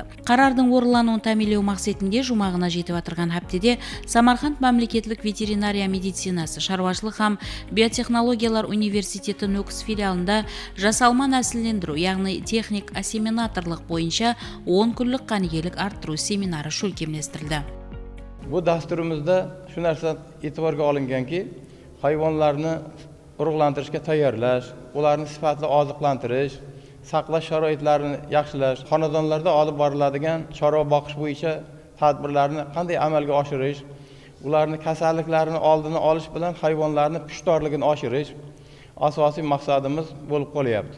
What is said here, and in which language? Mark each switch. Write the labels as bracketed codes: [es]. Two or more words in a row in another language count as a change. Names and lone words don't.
[kaa] Қарардың орынлануын тәмелеу мақсатында жұмағына жетіп жатырған әптеде Самарқанд мемлекеттік ветеринария медицинасы, шаруашылық һәм биотехнологиялар университеті Нөкіс филиалында жасалма нәсілдендіру, яғни техник ассимиляторлық бойынша 10 күндік қанегелік арттыру семинары шөлкемлестірілді. [uz] Bu dasturimizda shu narsa e'tiborga olinganki, hayvonlarni urug'lantirishga tayyorlash, ularni sifatli oziqlantirish, saqlash sharoitlarini yaxshilash, xonadonlarda olib boriladigan chorva boqish bo'yicha tadbirlarni qanday amalga oshirish, ularni kasalliklarini oldini olish bilan hayvonlarni pushtorligini oshirish asosiy maqsadimiz bo'lib qolyapti.